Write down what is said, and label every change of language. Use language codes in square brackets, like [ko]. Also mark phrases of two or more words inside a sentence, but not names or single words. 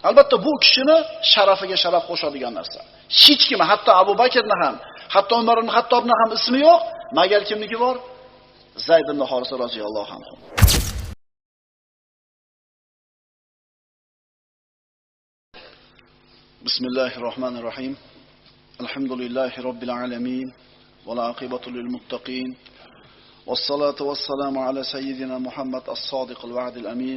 [uz] Albatta bu kishini sharafiga sharaf qo'shadigan narsa. Hech kim, hatto Abu Bakrni ham, hatto Umar ibn Xattobni ham ismi yo'q, magar kimniki bor? Zayd ibn Horisa [ar] رضي الله عنه. [uz] Bismillahirrohmanirrohim. [ar] الحمد لله رب العالمين. والعاقبة للمتقين. والصلاة والسلام على سيدنا محمد الصادق الوعد الأمين.